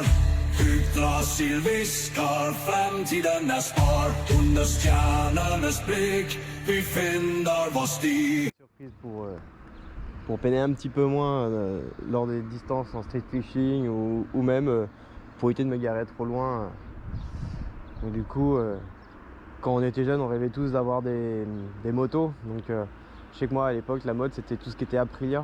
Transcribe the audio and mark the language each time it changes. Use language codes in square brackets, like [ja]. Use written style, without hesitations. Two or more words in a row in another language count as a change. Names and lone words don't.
[sv] Yggdrasil viskar, framtiden är spar. Under stjärnornas blick, vi finner vår sti. [fr] Surprise pour peiner un petit peu moins lors des distances en [en] street fishing [fr] ou même pour éviter de me garer trop loin. Donc du coup, quand on était jeune, on rêvait tous d'avoir des motos. Donc je sais que moi à l'époque, la mode c'était tout ce qui était Aprilia.